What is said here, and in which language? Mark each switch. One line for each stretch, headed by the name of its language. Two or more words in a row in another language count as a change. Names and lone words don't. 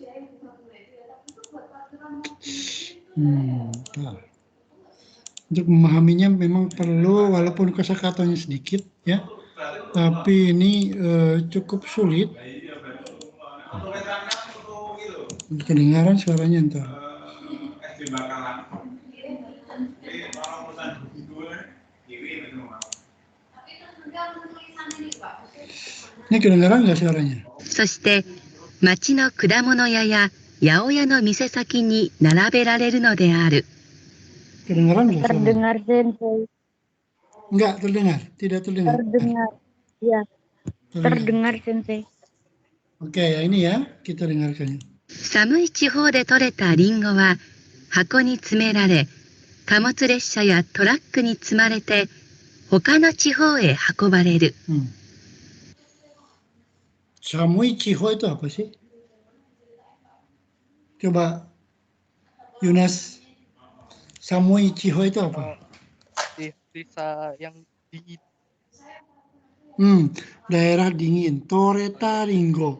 Indonesian: Untuk memahaminya memang perlu, walaupun kosakatanya sedikit ya, tapi ini cukup sulit. Kedengaran suaranya entar. Ini kedengaran nggak suaranya?
Japanese: そして町の果物屋や八百屋の店先に並べられるのである。
Indonesian: Kedengaran nggak suaranya? Terdengar Sensei. Enggak terdengar, tidak terdengar. Terdengar. Ya, terdengar Sensei. Oke, ya ini ya, kita dengarkan.
Japanese: 寒い地方で採れたリンゴは箱に詰められ、貨物列車やトラックに積まれて他の地方へ運ばれる。寒い地方
Indonesian: itu apa sih? Coba Yunas,
Japanese: 寒い地方
Indonesian: itu apa? Desa yang dingin. Daerah dingin.
Japanese: 採れたリンゴ.